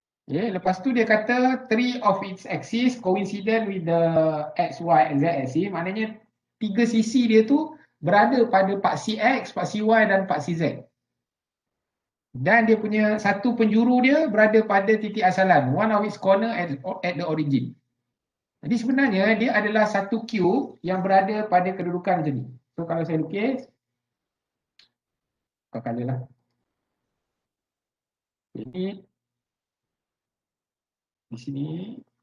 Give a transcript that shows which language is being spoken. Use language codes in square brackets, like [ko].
[en] Okay, [ms] lepas tu dia kata [en] 3 of its axis coincident with the X, Y and Z axis. [ms] Maknanya 3 sisi dia tu berada pada paksi X, paksi Y dan paksi Z. Dan dia punya satu penjuru dia berada pada titik asalan. [en] One of its corner at the origin. [ms] Jadi sebenarnya dia adalah satu cube yang berada pada kedudukan macam ni. So kalau saya lukis, kau color lah. Ini di sini.